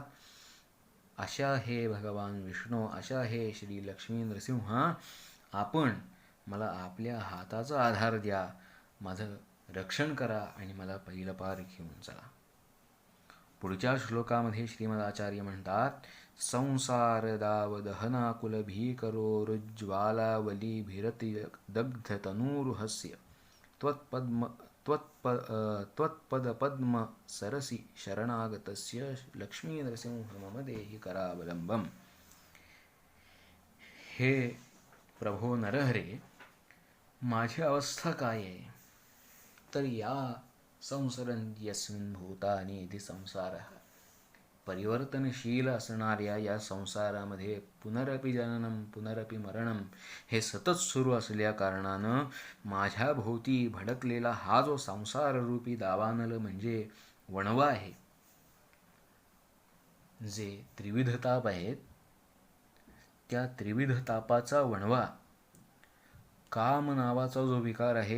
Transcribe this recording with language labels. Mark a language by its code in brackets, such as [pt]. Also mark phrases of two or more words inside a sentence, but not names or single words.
[mr] अशा हे भगवान विष्णू, अशा हे श्री लक्ष्मी नृसिंह, आपण मला आपल्या हाताचा आधार द्या, माझं रक्षण करा आणि मला पहिलं पार घेऊन चला. पुढच्या श्लोकामध्ये श्रीमद आचार्य म्हणतात, [sa] संसार दाव दहनाकुल भीकरोरुज्ज्वालावली भिरति दग्ध तनूरुहस्य त्वत्पदपद्म सरसी शरणागतस्य लक्ष्मी नरसिंह मम देहि करावलंबम. [mr] हे प्रभो नरहरे, माझी अवस्था काय आहे तर या [sa] संसरन्ति यस्मिन् भूतानि इति संसारः, [mr] परिवर्तनशील असणाऱ्या या संसारामध्ये [sa] पुनरपि जननम पुनरपि मरणम [mr] हे सतत सुरू असल्या कारणानं माझ्या भोवती भडकलेला हा जो संसाररूपी दावानल म्हणजे वणवा आहे, जे त्रिविध ताप आहेत, त्या त्रिविध तापाचा वणवा, काम नावाचा जो विकार आहे,